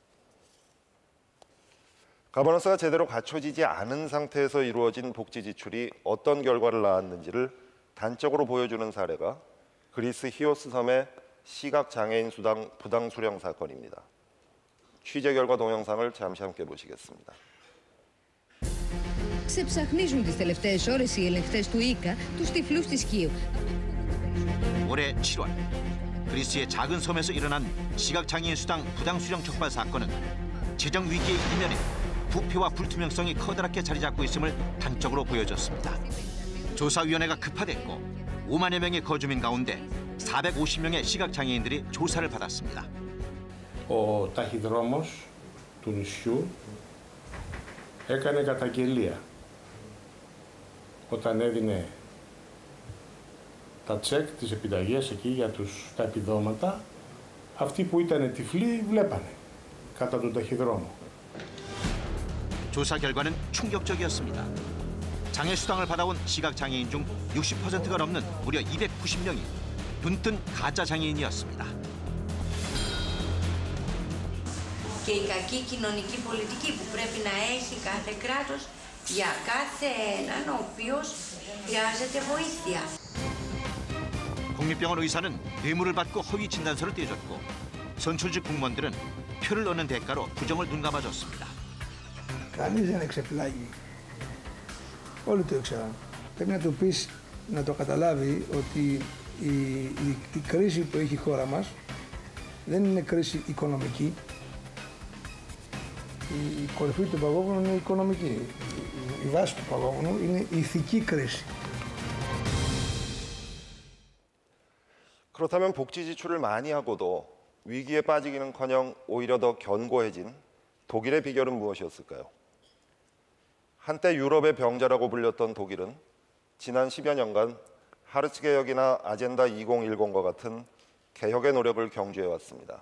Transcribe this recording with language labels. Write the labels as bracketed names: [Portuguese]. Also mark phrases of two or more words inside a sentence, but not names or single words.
[Korean] 가버넌스가 제대로 갖춰지지 않은 상태에서 이루어진 복지 지출이 어떤 결과를 낳았는지를 단적으로 보여주는 사례가 그리스 히오스 섬의 시각장애인 수당 부당 수령 사건입니다. 취재 결과 동영상을 잠시 함께 보시겠습니다. [Greek] Ξεψαχνίζουν τις τελευταίες ώρες οι ελεγχτές του ΙΚΑ τους τυφλούς της Κίου. [Korean] 올해 7월 그리스의 작은 섬에서 일어난 시각장애인 수당 부당 수령 촉발 사건은 재정 위기의 이면에 부패와 불투명성이 커다랗게 자리 잡고 있음을 단적으로 보여줬습니다. 조사위원회가 급파됐고 5만여 명의 거주민 가운데 450명의 시각장애인들이 조사를 받았습니다. [Greek] Ο ταχυδρόμος του νησιού έκανε καταγγελία όταν έδινε τα τσεκ, τις επιταγές εκεί για τα επιδόματα. Αυτοί που ήταν τυφλοί βλέπανε κατά τον ταχυδρόμο. [Korean] 조사 결과는 충격적이었습니다. 장애 수당을 받아온 시각장애인 중 60%가 넘는 무려 290명이 눈뜬 가짜 장애인이었습니다. [Greek] Και η κακή κοινωνική πολιτική που πρέπει να έχει κάθε κράτος για κάθε έναν ο οποίος χρειάζεται βοήθεια. [Korean] 국립병원 의사는 뇌물을 받고 허위 진단서를 떼줬고 선출직 공무원들은 표를 얻는 대가로 부정을 눈감아줬습니다. [Greek] Κανείς δεν εξεπλάγει. Όλοι το ήξεραν. Πρέπει να του πεις, να το καταλάβει ότι η κρίση που έχει η χώρα μας δεν είναι κρίση οικονομική. Η κορυφή του παγόβουνου είναι οικονομική. Η βάση του παγόβουνου είναι η ηθική κρίση. [Korean] 그렇다면 복지 지출을 많이 하고도 위기에 빠지기는커녕 오히려 더 견고해진 독일의 비결은 무엇이었을까요? 한때 유럽의 병자라고 불렸던 독일은 지난 10여 년간 하르츠 개혁이나 아젠다 2010과 같은 개혁의 노력을 경주해 왔습니다.